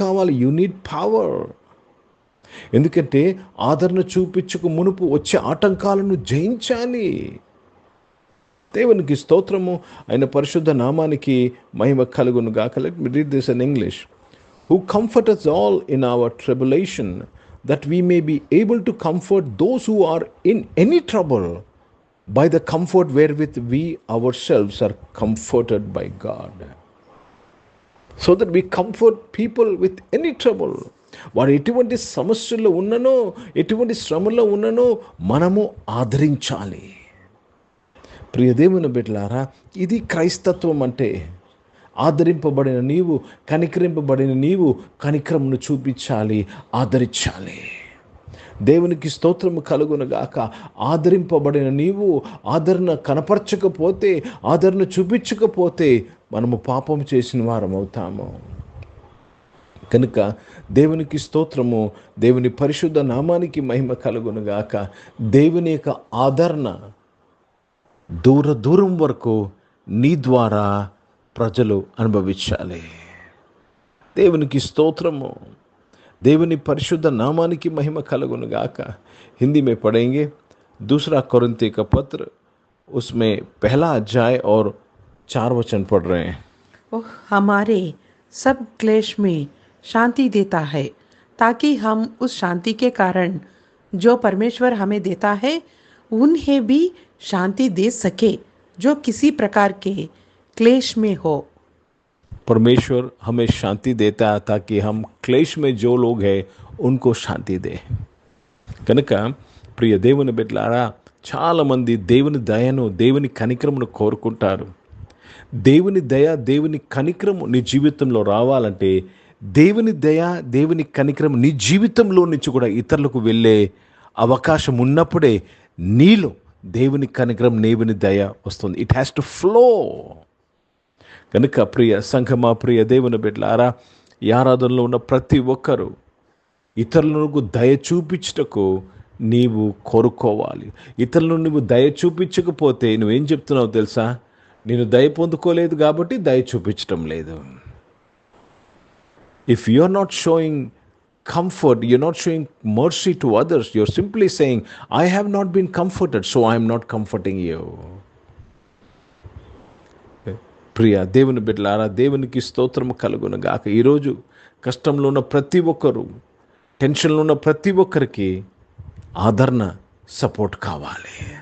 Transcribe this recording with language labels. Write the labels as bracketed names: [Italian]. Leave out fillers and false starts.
[English] You need power. [Telugu] ఎందుకంటే ఆదరణ చూపించుకు మునుపు వచ్చే ఆటంకాలను జయించాలి. దేవునికి స్తోత్రము. ఆయన పరిశుద్ధ నామానికి మహిమ కలుగునుగాక. [English] Let me read this in English. Who comfort us all in our tribulation, that we may be able to comfort those who are in any trouble by the comfort wherewith we ourselves are comforted by God. So that we comfort people with any trouble. [Telugu] వారు ఎటువంటి సమస్యల్లో ఉన్ననో, ఎటువంటి శ్రమలో ఉన్ననో మనము ఆదరించాలి. ప్రియ దేవుని బిడ్డలారా, ఇది క్రైస్తత్వం అంటే. ఆదరింపబడిన నీవు, కనికరింపబడిన నీవు కనికరమును చూపించాలి, ఆదరించాలి. దేవునికి స్తోత్రము కలుగునుగాక. ఆదరింపబడిన నీవు ఆదరణ కనపరచకపోతే, ఆదరణ చూపించకపోతే మనము పాపం చేసిన వారం అవుతాము. కనుక దేవునికి స్తోత్రము. దేవుని పరిశుద్ధ నామానికి మహిమ కలుగునుగాక. దేవుని యొక్క ఆదరణ దూరం వరకు నీ ద్వారా ప్రజలు అనుభవించాలి. దేవునికి స్తోత్రము. దేవుని పరిశుద్ధ నామానికి మహిమ కలుగునుగాక. [Hindi] हिंदी में पढ़ेंगे 2 कोरिन्थी का पत्र, उसमें 1 अध्याय और 4 वचन पढ़ रहे हैं. वह हमारे सब क्लेश में शांति देता है, ताकि हम उस शांति के कारण जो परमेश्वर हमें देता है उन्हें भी शांति दे सके, जो किसी प्रकार के क्लेश में हो. परमेश्वर हमें शांति देता है ताकि हम क्लेश में जो लोग हैं उनको शांति दे. [Telugu] కనుక ప్రియ దేవుని బిడ్డలారా, చాలామంది దేవుని దయను, దేవుని కనికరమును కోరుకుంటారు. దేవుని దయ, దేవుని కనికరము నీ జీవితంలో రావాలంటే దేవుని దయ, దేవుని కనికరం నీ జీవితంలో నుంచి కూడా ఇతరులకు వెళ్ళే అవకాశం ఉన్నప్పుడే నీలో దేవుని కనికరం, దేవుని దయ వస్తుంది. [English] It has to flow. [Telugu] కనుక ప్రియ సంఘమా, ప్రియ దేవుని బిడ్డలారా, ఈ ఆరాధనలో ఉన్న ప్రతి ఒక్కరూ ఇతరులకు దయ చూపించుటకు నీవు కోరుకోవాలి. ఇతరులను నువ్వు దయ చూపించకపోతే నువ్వేం చెప్తున్నావు తెలుసా? నేను దయ పొందుకోలేదు కాబట్టి దయ చూపించటం లేదు. If you are not showing comfort, you're not showing mercy to others, you're simply saying I have not been comforted, so I am not comforting you. ప్రియ దేవుని బిడ్డలారా, దేవునికి స్తోత్రము కలుగునుగాక. ఈరోజు కష్టంలో ఉన్న ప్రతి ఒక్కరు, టెన్షన్లో ఉన్న ప్రతి ఒక్కరికి ఆదరణ సపోర్ట్ కావాలి.